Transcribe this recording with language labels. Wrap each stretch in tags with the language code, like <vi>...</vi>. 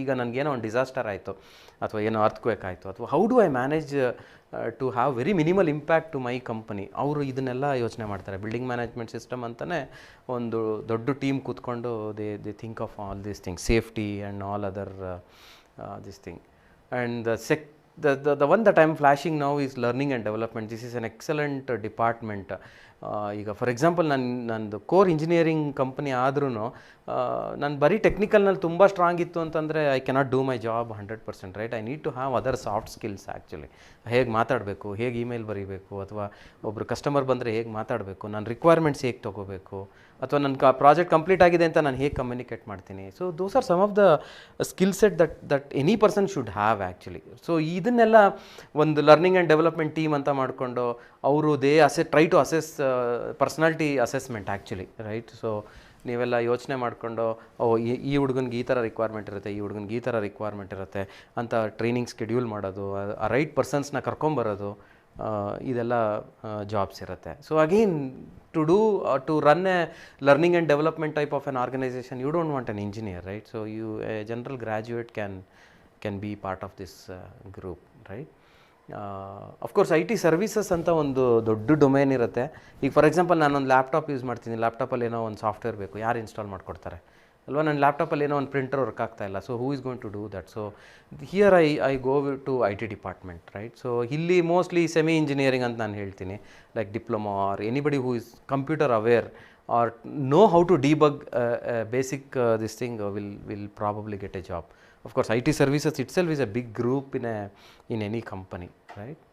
<kn>ಈಗ ನನಗೇನೋ ಒಂದು ಡಿಸಾಸ್ಟರ್ ಆಯಿತು, ಅಥವಾ ಏನೋ ಅರ್ಥಕ್ವೇಕ್ ಆಯಿತು, ಅಥವಾ</kn> <en>How do I manage to have very minimal impact to my company.</en> <kn>ಅವರು ಇದನ್ನೆಲ್ಲ ಯೋಚನೆ ಮಾಡ್ತಾರೆ. ಬಿಲ್ಡಿಂಗ್ ಮ್ಯಾನೇಜ್ಮೆಂಟ್ ಸಿಸ್ಟಮ್ ಅಂತಲೇ ಒಂದು ದೊಡ್ಡ ಟೀಮ್ ಕೂತ್ಕೊಂಡು</kn> <en>They think of all these things, safety and all other this thing. And the one that I am flashing now is learning and development. This is an excellent department.</en> <kn>ಈಗ for example ನಂದು core engineering company ಆದ್ರೂ ನಾನು ಬರೀ ಟೆಕ್ನಿಕಲ್ನಲ್ಲಿ ತುಂಬ strong ಇತ್ತು ಅಂತಂದರೆ</kn> <en>I cannot do my job 100%, right? I need to have other soft skills actually.</en> <kn>ಹೇಗೆ ಮಾತಾಡಬೇಕು, ಹೇಗೆ ಇಮೇಲ್ ಬರೀಬೇಕು, ಅಥವಾ ಒಬ್ಬರು ಕಸ್ಟಮರ್ ಬಂದರೆ ಹೇಗೆ ಮಾತಾಡಬೇಕು, ನನ್ನ ರಿಕ್ವೈರ್ಮೆಂಟ್ಸ್ ಹೇಗೆ ತೊಗೋಬೇಕು, ಅಥವಾ ನನ್ನ ಪ್ರಾಜೆಕ್ಟ್ ಕಂಪ್ಲೀಟ್ ಆಗಿದೆ ಅಂತ ನಾನು ಹೇಗೆ ಕಮ್ಯುನಿಕೇಟ್ ಮಾಡ್ತೀನಿ.</kn> <en>So those are some of the skill set that any person should have actually.</en> <kn>So ಇದನ್ನೆಲ್ಲ ಒಂದು ಲರ್ನಿಂಗ್ ಆ್ಯಂಡ್ ಡೆವಲಪ್ಮೆಂಟ್ ಟೀಮ್ ಅಂತ ಮಾಡಿಕೊಂಡು ಅವರು</kn> <en>Try to assess personality assessment actually, right?</en> <kn>So ನೀವೆಲ್ಲ ಯೋಚನೆ ಮಾಡಿಕೊಂಡು ಈ ಹುಡುಗನಿಗೆ ಈ ಥರ ರಿಕ್ವೈರ್ಮೆಂಟ್ ಇರುತ್ತೆ, ಈ ಹುಡುಗನಿಗೆ ಈ ಥರ ರಿಕ್ವೈರ್ಮೆಂಟ್ ಇರುತ್ತೆ ಅಂತ ಟ್ರೈನಿಂಗ್ ಸ್ಕೆಡ್ಯೂಲ್ ಮಾಡೋದು, ಆ ರೈಟ್ ಪರ್ಸನ್ಸ್ನ ಕರ್ಕೊಂಬರೋದು, ಇದೆಲ್ಲ ಜಾಬ್ಸ್ ಇರುತ್ತೆ. So again</kn> <en>to run a learning and development type of an organization, you don't want an engineer, right? So a general graduate can be part of this group, right? Of course IT services</en> <kn>ಅಂತ ಒಂದು ದೊಡ್ಡ domain ಇರುತ್ತೆ. ಈಗ for example ನಾನೊಂದು laptop use ಮಾಡ್ತೀನಿ, ಲ್ಯಾಪ್ಟಾಪಲ್ಲಿ ಏನೋ ಒಂದು ಸಾಫ್ಟ್ವೇರ್ ಬೇಕು, ಯಾರು ಇನ್ಸ್ಟಾಲ್ ಮಾಡಿಕೊಡ್ತಾರೆ ಅಲ್ವಾ? ನನ್ನ ಲ್ಯಾಪ್ಟಾಪಲ್ಲಿ ಏನೋ ಒಂದು ಪ್ರಿಂಟರ್ ವರ್ಕ್ ಆಗ್ತಾ ಇಲ್ಲ,</kn> <en>So who is going to do that? So here I go to IT department, right? So</en> <kn>ಇಲ್ಲಿ ಮೋಸ್ಟ್ಲಿ ಸೆಮಿ ಇಂಜಿನಿಯರಿಂಗ್ ಅಂತ ನಾನು ಹೇಳ್ತೀನಿ,</kn> <en>Like diploma or anybody who is computer aware or know how to debug basic this thing will probably get a job. Of course IT services itself is a big group in any company, right?</en>